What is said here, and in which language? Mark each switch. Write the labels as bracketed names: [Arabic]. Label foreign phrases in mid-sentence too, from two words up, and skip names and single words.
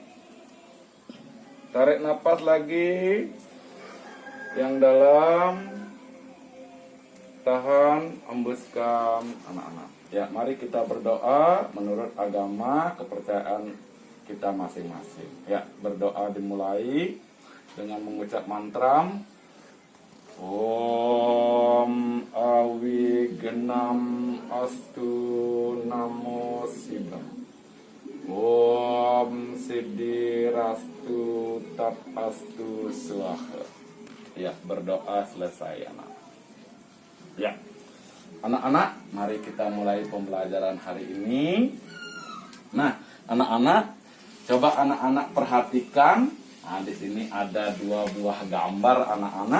[Indonesian] Tarik nafas lagi yang dalam. Tahan, hembuskan anak-anak. Ya, mari kita berdoa menurut agama kepercayaan kita masing-masing. Ya, berdoa dimulai dengan mengucap mantra [Sanskrit] ॐ अवि गेनम् अस्तु नमो सिद्धम्. ॐ सिद्धि रस्तु तत् अस्तु स्वाहा. [Indonesian] Ya, berdoa selesai anak. Ya. Anak-anak, mari kita mulai pembelajaran hari ini. Nah, anak-anak, coba anak-anak perhatikan. Nah, di sini ada 2 buah gambar anak-anak.